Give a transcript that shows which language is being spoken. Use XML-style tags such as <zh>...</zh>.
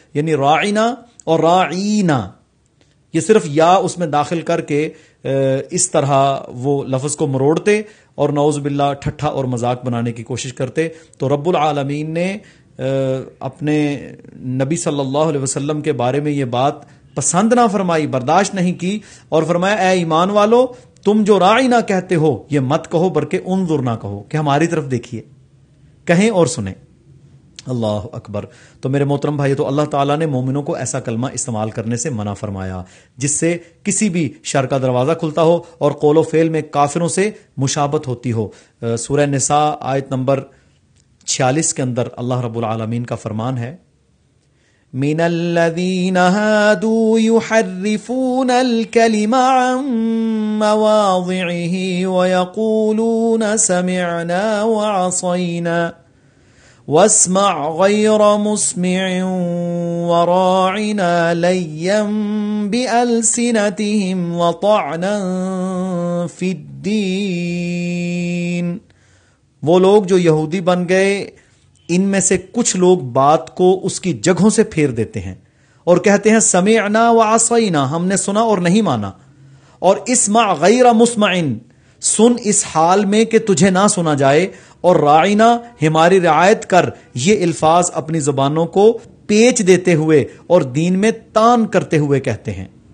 <ur>یعنی راعینا اور راعینا, یہ صرف یا اس میں داخل کر کے اس طرح وہ لفظ کو مروڑتے اور نعوذ باللہ ٹھٹھا اور مذاق بنانے کی کوشش کرتے, تو رب العالمین نے اپنے نبی صلی اللہ علیہ وسلم کے بارے میں یہ بات پسند نہ فرمائی, برداشت نہیں کی, اور فرمایا, اے ایمان والو, تم جو راعنا کہتے ہو یہ مت کہو, بلکہ انظر نہ کہو کہ ہماری طرف دیکھیے, کہیں اور سنیں. اللہ اکبر. تو میرے محترم بھائی, تو اللہ تعالیٰ نے مومنوں کو ایسا کلمہ استعمال کرنے سے منع فرمایا جس سے کسی بھی شر کا دروازہ کھلتا ہو اور قول و فعل میں کافروں سے مشابہت ہوتی ہو. سورہ نساء آیت نمبر 46 کے اندر اللہ رب العالمین کا فرمان ہے,</ur> <ar>من الذین هادوا یحرفون الکلم عن مواضعه ویقولون سمعنا وعصینا واسمع غير مسمع وراعنا ليا بألسنتهم وطعنا في الدين.</ar> <ur>وہ لوگ جو یہودی بن گئے, ان میں سے کچھ لوگ بات کو اس کی جگہوں سے پھیر دیتے ہیں اور کہتے ہیں</ur> <ar>سمعنا وعصینا,</ar> <ur>ہم نے سنا اور نہیں مانا, اور</ur> <ar>اسمع غیر مسمع,</ar> <ur>سن اس حال میں کہ تجھے نہ سنا جائے, اور راعنا ہماری رعایت کر, یہ الفاظ اپنی زبانوں کو پیچ دیتے ہوئے اور دین میں تان کرتے ہوئے کہتے ہیں.</ur>